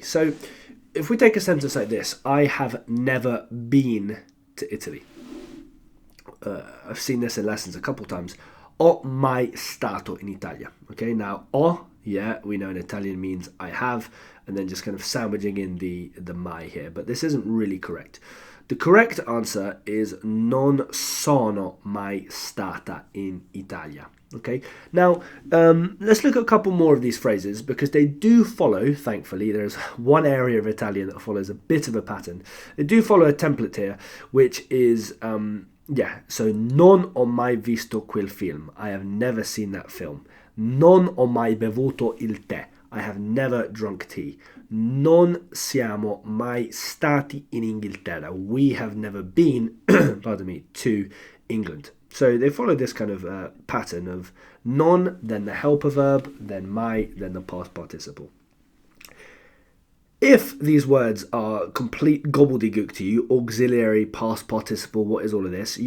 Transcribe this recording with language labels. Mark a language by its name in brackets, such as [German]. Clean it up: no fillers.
[English] So if we take a sentence like this, I have never been to Italy. I've seen this in lessons a couple times. [Italian] Ho mai stato in Italia. [English] Okay, now ho, yeah, we know in Italian means I have, and then just kind of sandwiching in the mai here, but this isn't really correct. The correct answer is [Italian] non sono mai stata in Italia. [English] Okay, now let's look at a couple more of these phrases because they do follow, thankfully, there's one area of Italian that follows a bit of a pattern. They do follow a template here, which is, so [Italian] non ho mai visto quel film. [English] I have never seen that film. [Italian] Non ho mai bevuto il tè. [English] I have never drunk tea. [Italian] Non siamo mai stati in Inghilterra. [English] We have never been, to England. So they follow this kind of pattern of non, then the helper verb, then mai, then the past participle. If these words are complete gobbledygook to you, auxiliary, past participle, what is all of this?